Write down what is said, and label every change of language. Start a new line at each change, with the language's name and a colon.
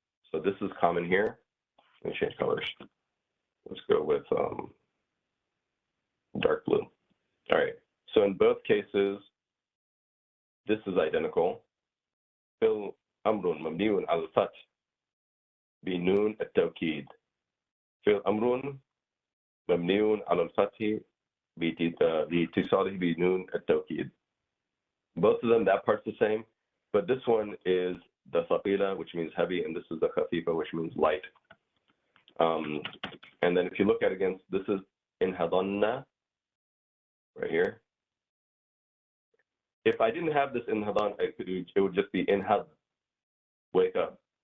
English: So this is common here. Let me change colors. Let's go with dark blue. All right. So in both cases, this is identical.
Arabic: Fi'l amrun mabniun ala fath بنون التوكيد. فعل أمر مبني على الفتح لاتصاله بنون التوكيد.
English: Both of them, that part's the same, but this one is the ثقيلة, which means heavy, and this is the خفيفة, which means light. And then if you look at it again, this is انهضن, right here. If I didn't have this انهضن, it would just be انهض, wake up.